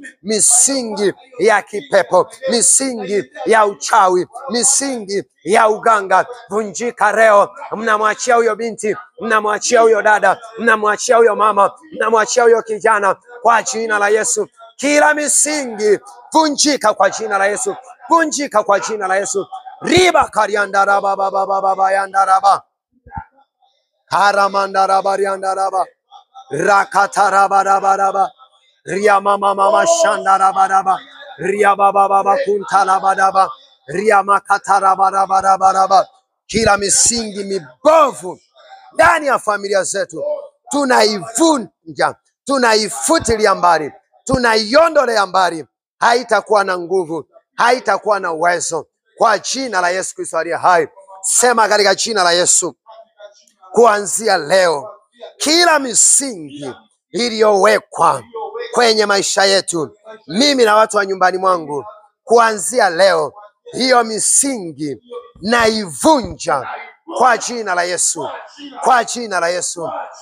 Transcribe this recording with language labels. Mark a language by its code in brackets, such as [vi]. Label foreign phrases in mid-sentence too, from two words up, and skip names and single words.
[sw] Misingi ya kipepo, misingi ya uchawi, misingi ya uganga, vunjika leo. Mnamwachia huyo binti, mnamwachia huyo dada, mnamwachia huyo mama, mnamwachia huyo kijana kwa jina la Yesu. Kila misingi vunjika kwa jina la Yesu, vunjika kwa jina la Yesu. Riba kariandaraba baba yandaraba karamandaraba riandaraba rakatarabaraba ria mama shandaraba ria baba kuntalabadaba ria makatarabaraba. kila misingi mibovu ndani ya familia zetu tunaivunja, tunaifutilia mbali, tunaiondolea mbali. Haitakuwa na nguvu, haitakuwa na uwezo, kwa jina la Yesu Kristo aliye hai. Sema katika jina la Yesu, kuanzia leo kila misingi iliyowekwa kwenye maisha yetu, mimi na watu wa nyumbani mwangu, kuanzia leo hiyo misingi naivunja kwa jina la Yesu, kwa jina la Yesu.